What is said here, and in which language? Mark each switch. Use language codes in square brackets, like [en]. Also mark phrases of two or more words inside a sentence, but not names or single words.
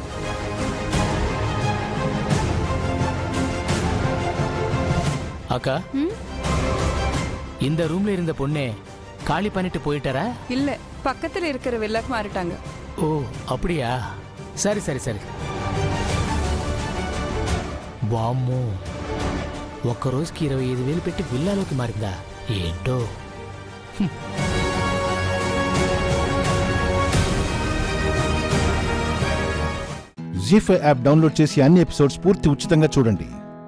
[ta] அக்கா இந்த ரூம்ல இருந்த பொண்ணே காலி பண்ணிட்டு போயிட்டாரா? இல்ல, பக்கத்துல இருக்கிற வில்லாக்கு மாறிட்டாங்க. ஓ அப்படியா, சரி சரி சரி. [te] వామ్మో, ఒక్క రోజుకి 25,000 పెట్టి విల్లాలోకి మారిందా ఏంటో. జీ5 యాప్ డౌన్లోడ్ చేసి అన్ని ఎపిసోడ్స్ పూర్తి ఉచితంగా చూడండి.